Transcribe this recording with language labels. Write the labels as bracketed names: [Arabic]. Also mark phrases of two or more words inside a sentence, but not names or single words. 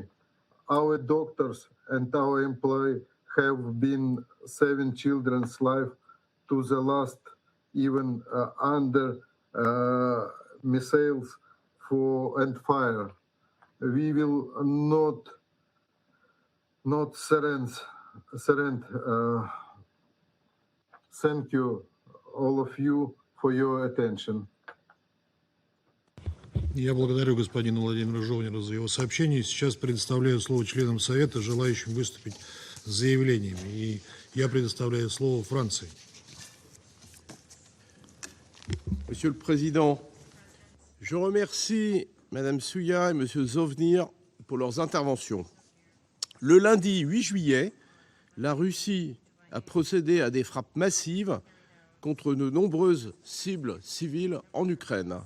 [English] Our doctors and our employees have been saving children's life to the last, even under missiles and fire. We will not surrender. Thank you, all of you, for your attention. [Russian] Я благодарю господина Владимира Жовнера за его сообщение. Сейчас предоставляю слово членам Совета, желающим выступить с заявлениями. И я предоставляю слово Франции. [French] Monsieur le Président, je remercie Mme Souya et M. Zhovnir pour leurs interventions. Le lundi 8 juillet, la Russie a procédé à des frappes massives contre de nombreuses cibles civiles en Ukraine.